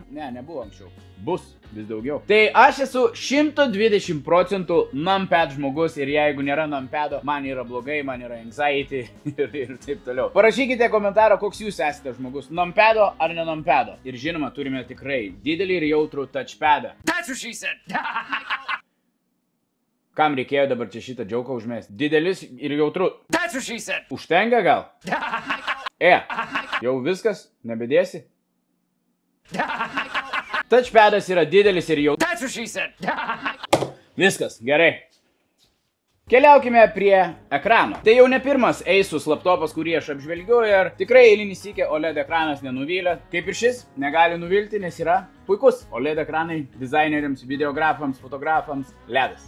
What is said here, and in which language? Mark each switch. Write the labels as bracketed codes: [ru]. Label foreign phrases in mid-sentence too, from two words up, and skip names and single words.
[lt] Ne, nebuvo anksčiau. Bus vis daugiau. Tai aš esu 120% numpad žmogus ir jeigu nėra numpado, man yra blogai, man yra anxiety ir taip toliau. Parašykite komentarą, koks jūs esate žmogus. Numpado ar ne numpado. Ir žinoma, turime tikrai didelį ir jautrų touchpadą. [en] That's what she said. [lt] Kam reikėjo dabar čia šitą džiauką užmesti? Didelis ir jautru. [en] That's what she said. [lt] Užtenka gal? Jau viskas? Nebedėsi? Touchpadas yra didelis ir jautru. [en] That's what she said. [lt] Viskas, gerai. Keliaukime prie ekrano. Tai jau ne pirmas Asus laptopas, kurį aš apžvelgiu ir tikrai eilinį sykį OLED ekranas nenuvylė. Kaip ir šis, negali nuvilti, nes yra puikus OLED ekranai dizaineriams, videografams, fotografams, ledas.